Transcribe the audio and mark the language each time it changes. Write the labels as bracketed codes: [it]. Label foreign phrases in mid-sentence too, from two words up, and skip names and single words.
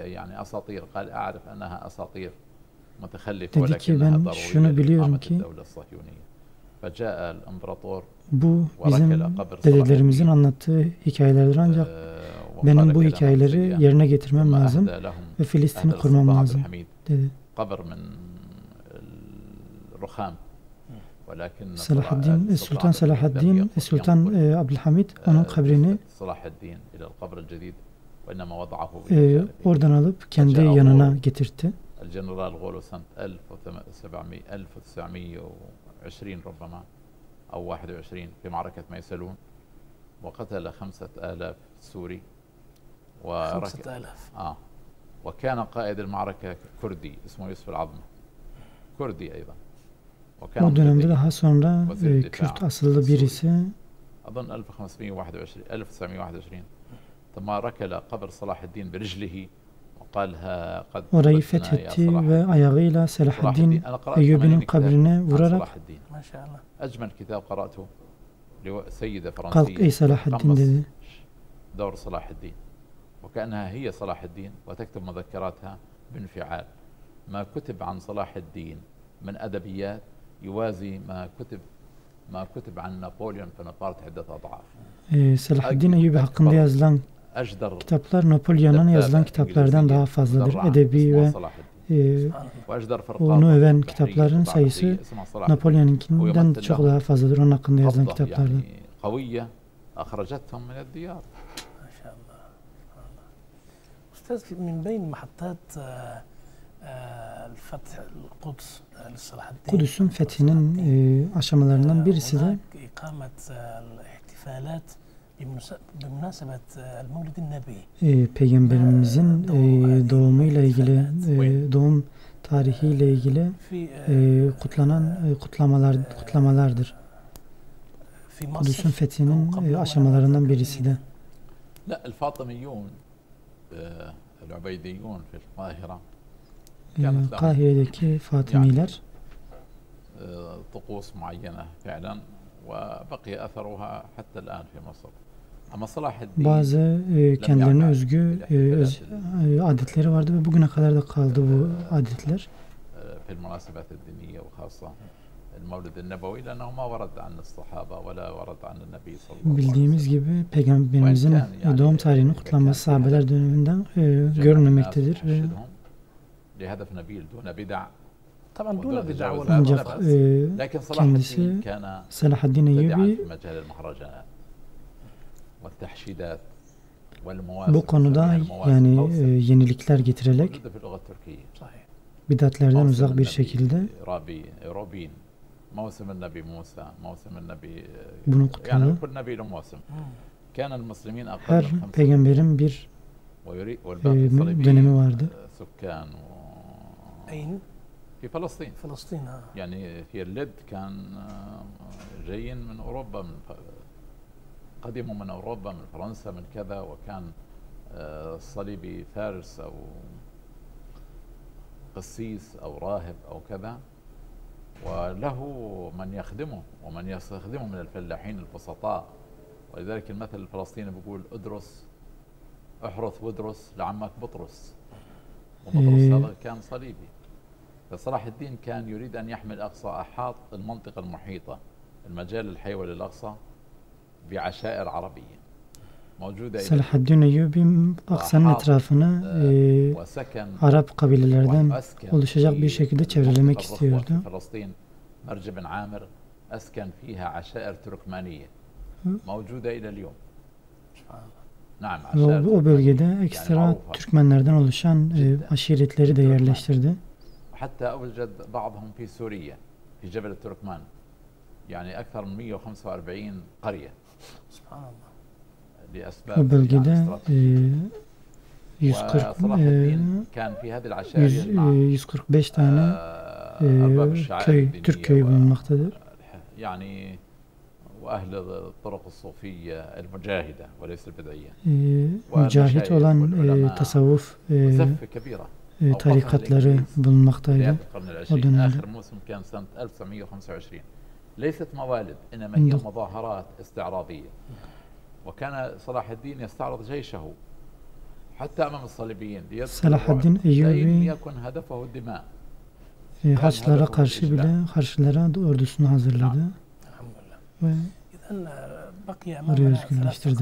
[tr] Dedi ki ben şunu biliyorum ki bu bizim dedelerimizin anlattığı hikayelerdir ancak benim bu hikayeleri yerine getirmem lazım ve Filistin'i kurmam lazım dedi. Sultan Selahaddin, Sultan Abdülhamid onun kabrini oradan alıp kendi yanına getirtti. [ar] الجنرال غولو سنة 1920 ربما أو 21 في معركة ميسلون وقتل 5000 سوري 5000 وكان قائد المعركة كردي اسمه يوسف العظمي كردي أيضا [tr] o dönemde daha sonra Kürt asıllı birisi [ar] أظن 1921 ثم ركل قبر صلاح الدين برجله [tr] orayı fethetti ve ayağıyla Selahaddin Eyyubi'nin kabrine vurarak kalk ey Selahaddin dedi. [ar] دور صلاح الدين وكأنها هي صلاح الدين وتكتب مذكراتها بانفعال ما كتب عن صلاح الدين من أدبيات يوازي ما كتب عن نابليون بونابرت عدة أضعاف. [tr] Selahaddin Eyyubi hakkında yazılan kitaplar Napolyon'un yazılan kitaplardan daha fazladır. Edebi ve onu öven kitapların sayısı Napolyon'unkinden çok daha fazladır. Onun hakkında yazılan kitaplardan. [ar] أستاذ، من بين محطات الفتح القدس لصلاح الدين. [tr] Kudüs'ün fethinin aşamalarından birisi de Peygamberimizin doğumuyla ilgili, doğum tarihiyle ilgili kutlamalardır. Kudüs'ün fethinin aşamalarından birisi de. Kahire'deki Fatimiler [ar] طقوس معينة فعلا وبقي أثرها حتى الآن في مصر. [tr] Ama Salahaddin bazı kendilerine özgü adetleri vardı ve bugüne kadar da kaldı bu adetler. [ar] في المناسبات الدينية وخاصة المولد النبوي لأنه ما ورد عن الصحابة ولا ورد عن النبي صلى الله عليه وسلم. [tr] Bildiğimiz gibi Peygamberimizin doğum tarihinin kutlanması sahabeler döneminden görülmemektedir. [ar] لهدف نبيل دون بدع. [tr] Ancak kendisi Selahaddin Eyyubi bu konuda yani yenilikler getirerek bidatlerden uzak bir şekilde bunu kutladı. Her peygamberin bir dönemi vardı. [ar] أين؟ في فلسطين. فلسطين. يعني في اللد كان جايين من أوروبا، قدموا من أوروبا، من فرنسا، من كذا، وكان صليبي فارس أو قسيس أو راهب أو كذا، وله من يخدمه ومن يستخدمه من الفلاحين البسطاء. ولذلك المثل الفلسطيني بيقول ادرس احرث وادرس لعمك بطرس، وبطرس هذا كان صليبي. فصلاح الدين كان يريد أن يحمي الأقصى، أحاط المنطقة المحيطة المجال الحيوي للأقصى بعشائر عربية موجودة. [tr] Selahaddin Eyyubi Aksa'nın etrafını Arap kabilelerden oluşacak bir şekilde çevrelemek istiyordu. [ar] مرج بن عامر أسكن فيها عشائر تركمانية موجودة إلى اليوم. [tr] Ve o bölgede ekstra Türkmenlerden oluşan aşiretleri de yerleştirdi. [ar] حتى أوجد بعضهم في سوريا في جبل التركمان، يعني أكثر من 145 قرية. سبحان الله. [tr] O bölgede 145 tane köy, Türk köyü bulunmaktadır. [ar] يعني وأهل الطرق الصوفية المجاهدة وليس البدعية. [tr] Mücahit olan tasavvuf tarikatları bulunmaktaydı o dönemde. [ar] آخر موسم كان سنة 1925. ليست موالد إنما هي مظاهرات استعراضية. وكان صلاح الدين يستعرض جيشه حتى أمام الصليبيين [tr] Selahaddin Eyyubi [ar] يكن هدفه الدماء. [tr] Haçlılara karşı bile Haçlılara ordusunu hazırladı ve orayı özgürleştirdi.